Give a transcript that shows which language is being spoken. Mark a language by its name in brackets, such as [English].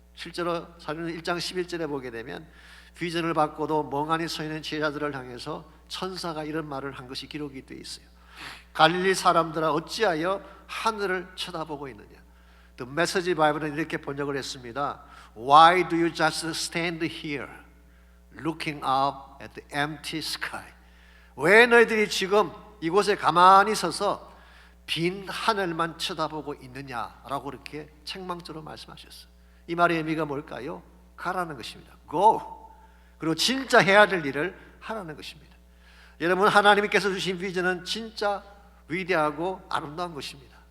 [Korean] 실제로 사도행전 1장 11절에 보게 되면 비전을 받고도 멍하니 서 있는 제자들을 향해서 천사가 이런 말을 한 것이 기록이 되어 있어요. 갈릴리 사람들아 어찌하여 하늘을 쳐다보고 있느냐. The Message Bible은 이렇게 번역을 했습니다. [English] Why do you just stand here looking up at the empty sky? [Korean] 왜 너희들이 지금 이곳에 가만히 서서 빈 하늘만 쳐다보고 있느냐라고 그렇게 책망처럼 말씀하셨어요. 이 말의 의미가 뭘까요? 가라는 것입니다. Go. 그리고 진짜 해야 될 일을 하라는 것입니다. 여러분, 하나님께서 주신 비전은 진짜 위대하고 아름다운 것입니다.